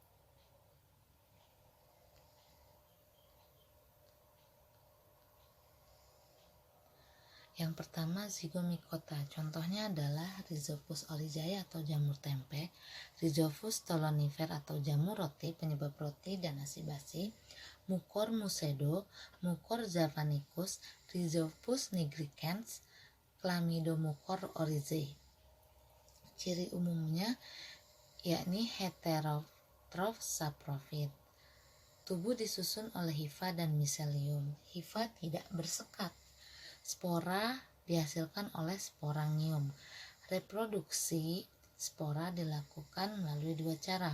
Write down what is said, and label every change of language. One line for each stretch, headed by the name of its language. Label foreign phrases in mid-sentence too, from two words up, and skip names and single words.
Indonesian: Yang pertama, Zygomycota. Contohnya adalah Rhizopus oryzae atau jamur tempe, Rhizopus stolonifer atau jamur roti penyebab roti dan nasi basi, Mucor mucedo, Mucor javanicus, Rhizopus nigricans, Chlamydomucor oryzae. Ciri umumnya yakni heterotrof saprofit. Tubuh disusun oleh hifa dan miselium. Hifa tidak bersekat. Spora dihasilkan oleh sporangium. Reproduksi spora dilakukan melalui 2 cara.